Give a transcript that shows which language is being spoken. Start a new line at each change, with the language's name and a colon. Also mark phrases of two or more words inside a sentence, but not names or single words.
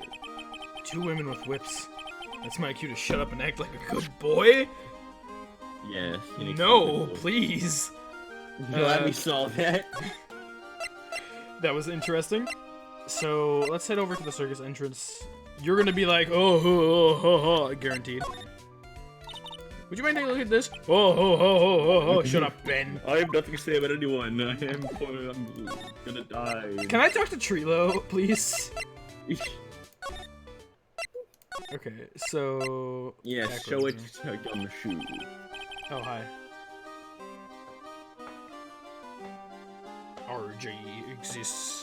English: 2 women with whips. That's my cue to shut up and act like a good boy? Yes. you need No, to- please. Glad we solved that. That was interesting. So let's head over to the circus entrance. You're gonna be like, oh, ho, ho, ho, ho, guaranteed. Would you mind taking a look at this? Oh, ho, ho, ho, ho, ho. Shut up, Ben. I have nothing to say about anyone. I'm gonna die. Can I talk to Trilo, please? Okay, so... Yes, backwards show it now. on the shoe. Oh, hi. RJ exists.